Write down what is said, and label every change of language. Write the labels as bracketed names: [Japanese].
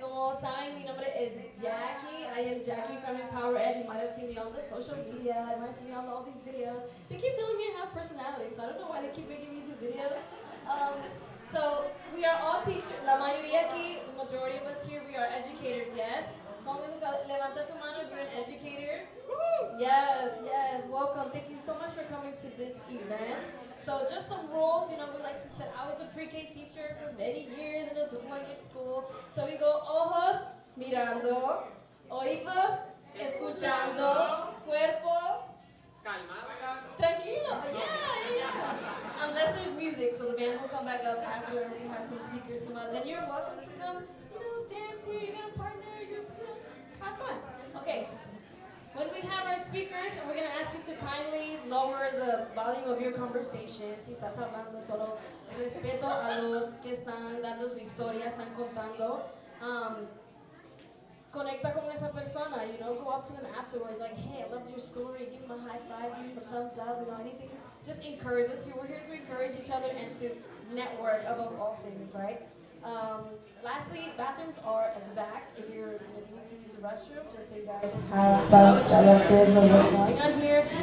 [Spanish] Como saben, mi nombre es Jackie. [English] I am Jackie from Empower Ed. You might have seen me on the social media. You might have seen me on all these videos. They keep telling me I have personality, so I don't know why they keep making me do videos. So we are all teachers. [Spanish] La mayoría aquí, [English] the majority of us here, we are educators, yes? So I'm going to [Spanish] levanta tu mano [English] if you're an educator. Yes, yes, welcome. Thank you so much for coming to this event. So just some rules, you know, we like to say, I was a pre-K teacher for many years in a dual language school. [Spanish] So we go, ojos, mirando, oídos, escuchando, cuerpo, tranquilo, yeah. [English] Unless there's music, so the band will come back up after we have some speakers come out. Then you're welcome to come, you know, dance here, you got a partner, have fun. Okay. When we have our speakers, and we're going to ask you to kindly lower the volume of your conversation. [Spanish] Si estás hablando, solo respeto a los que están dando su historia, están contando. Conecta con esa persona, [English] you know, go up to them afterwards, like, hey, I loved your story, give them a high five, give them a thumbs up, you know, anything. Just encourage us. We're here to encourage each other and to network above all things, right? Lastly, bathrooms are at the back if you need to use the restroom, just so you guys have some directives of what's going on here.